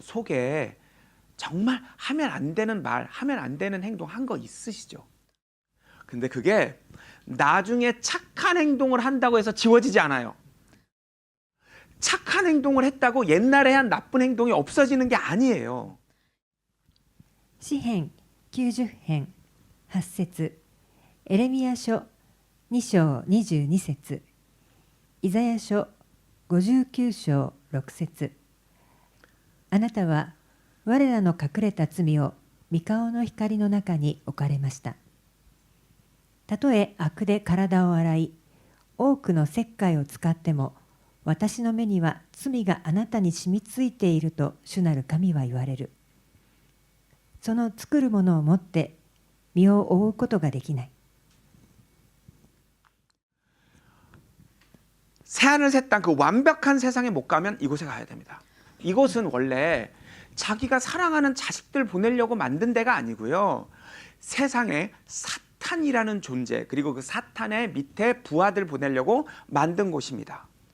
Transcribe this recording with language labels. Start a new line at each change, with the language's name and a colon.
Korean: 속에 정말 하면 안 되는 말, 하면 안 되는 행동 한 거 있으시죠. 근데 그게 나중에 착한 행동을 한다고 해서 지워지지 않아요. 착한 행동을 했다고 옛날에 한 나쁜 행동이 없어지는 게 아니에요.
Japanese: 詩編90編8節エレミヤ書2章22節イザヤ書59章6節あなたは我らの隠れた罪を御顔の光の中に置かれました。たとえ悪で体を洗い、多くの石灰を使っても、私の目には罪があなたに染みついていると主なる神は言われる。その作るものをもって身を覆うことができない。
Korean: 새하늘 새 땅 그 완벽한 세상에 못 가면 이곳에 가야 됩니다. 이곳은 원래 자기가 사랑하는 자식들 보내려고 만든 데가 아니고요. 세상에 사탄이라는 존재 그리고 그 사탄의 밑에 부하들 보내려고 만든 곳입니다.